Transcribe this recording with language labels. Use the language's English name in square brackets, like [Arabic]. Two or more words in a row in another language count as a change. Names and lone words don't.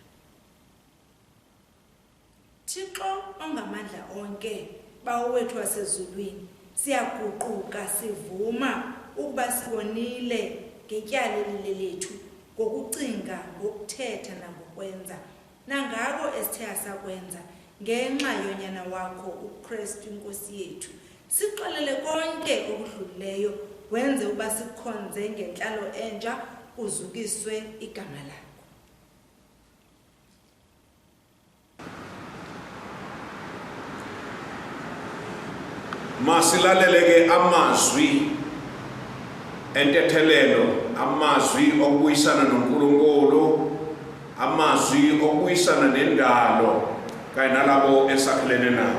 [Xhosa] Thixo ongamandla onke, bawethu wasezulwini, siyaguquka sivuma ukuba sibonile ngetyala lethu, ngokucinga, ngokuthetha nangokwenza, nangako esithe sakwenza ngenxa yonyana wakho uKristu Nkosi yethu. Sixolele konke okudlulileyo, wenze uba sikhonze ngenhlalo entsha, uzukiswe igama lakho. Masilaleleke amazwi entethelelo, amazwi okubuyisana noNkulunkulu, amazwi okubuyisana nendalo kanye nalabo esakhelene nabo.